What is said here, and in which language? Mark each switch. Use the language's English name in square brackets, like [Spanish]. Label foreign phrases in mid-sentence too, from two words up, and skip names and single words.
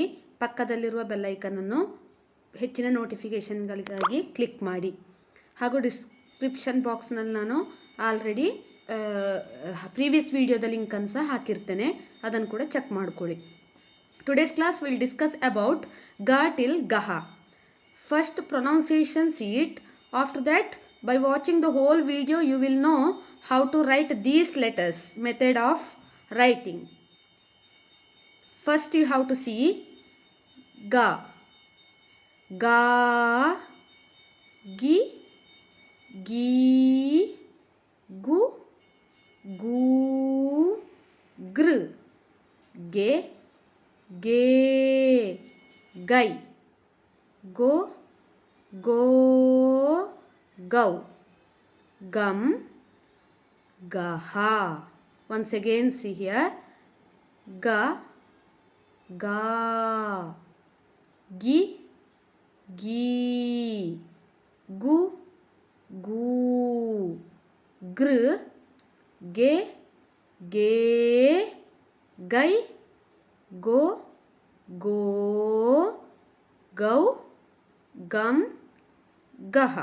[Kannada] ಪಕ್ಕದಲ್ಲಿರುವ ಬೆಲ್ಲೈಕನನ್ನು ಹೆಚ್ಚಿನ ನೋಟಿಫಿಕೇಷನ್ಗಳಿಗಾಗಿ ಕ್ಲಿಕ್ ಮಾಡಿ. ಹಾಗೂ [English] description boxನಲ್ಲಿ [Kannada] ನಾನು [English] already previous videoದ [Kannada] ಲಿಂಕನ್ನು ಸಹ ಹಾಕಿರ್ತೇನೆ, ಅದನ್ನು ಕೂಡ ಚೆಕ್ ಮಾಡ್ಕೊಳ್ಳಿ. [English] Today's class will discuss about ga till gaha. first pronunciation it. After that, by watching the whole video you will know how to write these letters, method of writing. First you have to see ga, ga, gi, gi, gu, gu, gr, ge, ge, gai, go, go, gau, gum, gaha. Once again see here, ga, ga, gi, gi, gu, gu, gr, ge, ge, gai, go, go, gau, gum, gaha.